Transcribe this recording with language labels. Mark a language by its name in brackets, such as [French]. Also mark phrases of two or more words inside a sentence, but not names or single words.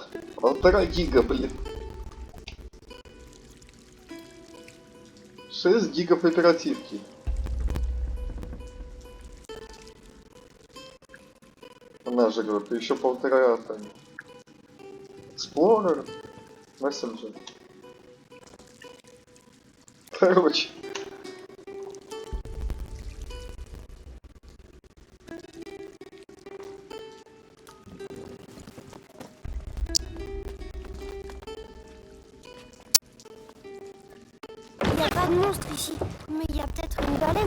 [Russian] 1,5 гига, блин. 6 гигов оперативки. Она же говорит, еще 1,5 там. Explorer. Messenger. Короче. [French] Il n'y a pas de monstre ici, mais il y a peut-être une baleine.